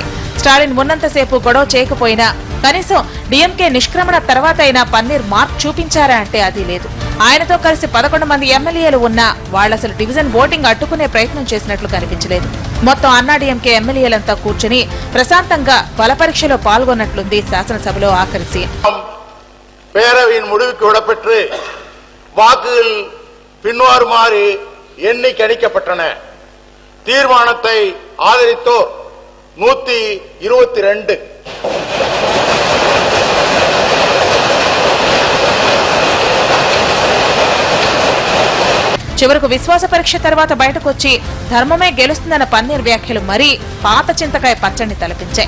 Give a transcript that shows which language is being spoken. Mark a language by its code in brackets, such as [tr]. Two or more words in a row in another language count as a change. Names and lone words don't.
[te] స్టాలిన్ ఉన్నంతసేపు గొడవ చేయకపోయినా కనీసం డీఎంకే నిష్క్రమణ తర్వాత అయినా పన్నీర్ మార్క్ చూపించారా అంటే అది లేదు. ఆయనతో కలిసి 11 మంది ఎమ్మెల్యేలు ఉన్నా వాళ్ళసలు [en] division voting [te] అడ్డుకునే ప్రయత్నం చేసినట్లు కనిపించలేదు. మొత్తం అన్నాడీఎంకే ఎమ్మెల్యేలంతా కూర్చుని ప్రశాంతంగా బలపరీక్షలో పాల్గొన్నట్లుంది శాసనసభలో ఆఖరి సీన్. [ta] பேரவையின் முடிவுக்கு விடப்பெற்று வாக்குகள் பின்வருமாறு எண்ணி கணிக்கப்பட்டன. தீர்மானத்தை ஆதரித்தோர் 122, [te] చివరకు విశ్వాస పరీక్ష తర్వాత బయటకొచ్చి ధర్మమే గెలుస్తుందన్న పన్నీర్ వ్యాఖ్యలు మరీ పాత చింతకాయ పచ్చడిని తలపించాయి.